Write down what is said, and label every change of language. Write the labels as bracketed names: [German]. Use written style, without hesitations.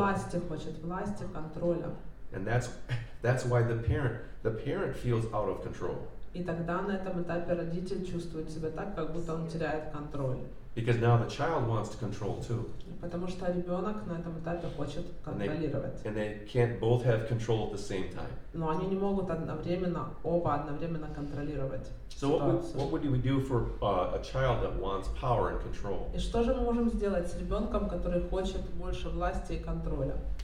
[Russian] Власти хочет, власти, контроля. [English] And that's why the parent feels out of control. [Russian] И тогда на этом этапе родитель чувствует себя так, как будто он теряет контроль. [English] Because now the child wants to control too. [Russian] Потому что ребенок на этом этапе хочет контролировать. [English] And they can't both have control at the same time. [Russian] Но они не могут оба одновременно контролировать [English] So [Russian] ситуацию. [English] what would we do for a child that wants power and control? [Russian] И что же мы можем сделать с ребенком, который хочет больше власти и контроля?